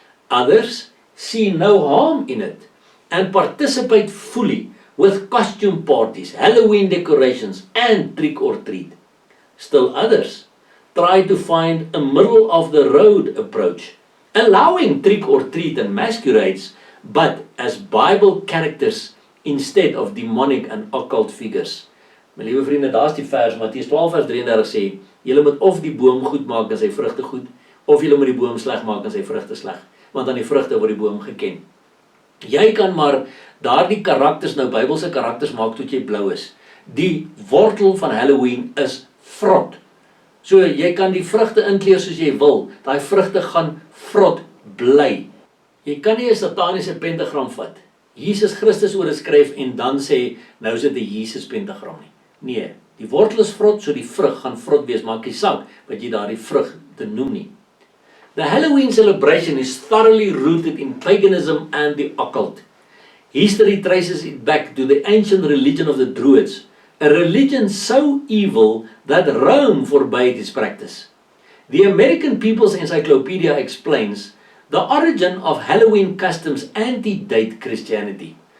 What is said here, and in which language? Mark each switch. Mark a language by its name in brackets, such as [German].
[English] Others see no harm in it and participate fully with costume parties, Halloween decorations and trick or treat. Still others try to find a middle of the road approach, allowing trick or treat and masquerades, but as Bible characters instead of demonic and occult figures. [Afrikaans] My liewe vriende, daar is die vers, Mattheus 12 vers 33 sê, julle moet of die boom goed maak en sy vrugte goed, of julle moet die boom sleg maak en sy vrugte sleg, want aan die vrugte word die boom geken. Jy kan maar daardie karakters, nou Bybelse karakters maak tot jy blou is. Die wortel van Halloween is vrot. So jy kan die vrugte inkleer soos jy wil, daai vrugte gaan vrot bly. Jy kan nie 'n sataniese pentagram vat, Jesus Christus oor skryf en dan sê, nou is dit 'n Jesus pentagram nie. Nee, die wortel is vrot, so die vrug gaan vrot wees, maak nie saak wat jy daardie vrug te noem nie. [English] The Halloween celebration is thoroughly rooted in paganism and the occult. History traces it back to the ancient religion of the Druids, a religion so evil that Rome forbade its practice. The American People's Encyclopedia explains the origin of Halloween customs antedate Christianity.